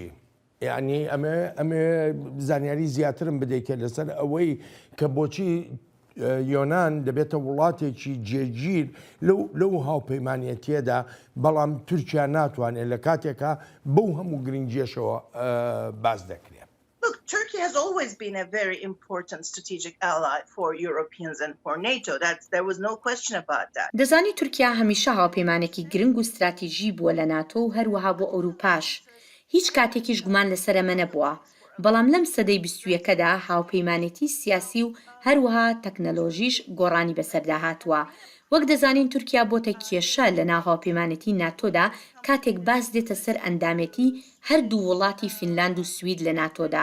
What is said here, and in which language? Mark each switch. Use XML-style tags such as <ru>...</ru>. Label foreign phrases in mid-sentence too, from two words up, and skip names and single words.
<ckb>یعنی ئەمێ زانیاری زیاترم بدەیتە لەسەر ئەوەی کە بۆچی یۆنان دەبێتە وڵاتێکی جێگیر لەو هاوپەیمانەتیەدا، بەڵام تورکیا ناتوانێت لە کاتێکە بەو هەموو گرنگیەشەوە باز دەکرێت.</ckb> <en>Look, Turkey has always been a very important strategic ally for Europeans and for NATO. There was no question about that.</en> <ckb>دەزانی تورکیا هەمیشە هاوپەیمانێکی گرنگ و استراتیژی بووە لە ناتۆ و هەروەها بۆ ئەوروپاش. هیچ کاتێکیش گومان لەسەرەمە نەبووە. بەڵام لەم سەدەی 21دا هاوپەیمانێتی سیاسی و هەروەها تەکنەلۆژیش گۆڕانی بەسەردا هاتووە. وەک دەزانین تورکیا بۆتە کێشە لە ناو هاوپەیمانێتی ناتۆدا کاتێک باس دێتە سەر ئەندامەتی هەردوو وڵاتی فینلاند و سوید لە ناتۆدا.</ckb>